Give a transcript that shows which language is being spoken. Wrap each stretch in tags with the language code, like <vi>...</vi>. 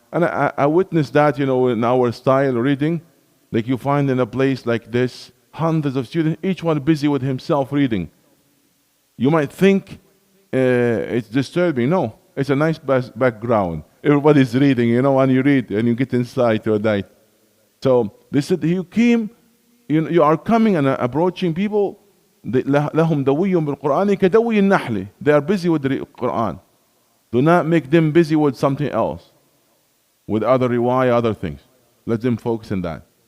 <en>And I witnessed that, in our style reading, like you find in a place like this, hundreds of students, each one busy with himself reading. You might think it's disturbing. No, it's a nice background. Everybody's reading, and you read and you get inside to a night. So they said, you came, you are coming and approaching people.</en> <ar>لهم دوي بالقرآن كدوي النحل.</ar> <en>They are busy with the Quran. Do not make them busy with something else, with other riwayah, other things. Let them focus on that.</en>